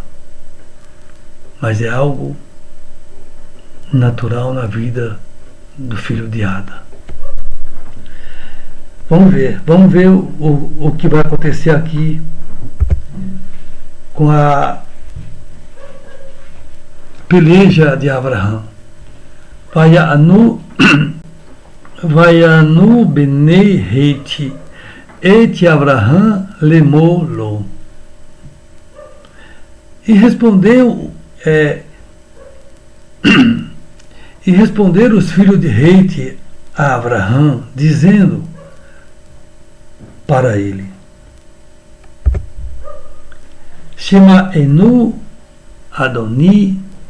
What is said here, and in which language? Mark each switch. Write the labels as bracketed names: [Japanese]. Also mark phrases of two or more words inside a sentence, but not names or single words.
[Portuguese] Mas é algo natural na vida do filho de Ada. Vamos ver o que vai acontecer aqui com a peleja de Abraão. [Hebrew] ויענו בני חת את אברהם לאמר לו. [Portuguese] E responderam os filhos de Heti a Abraão, dizendo para ele: [Hebrew] שמענו אדני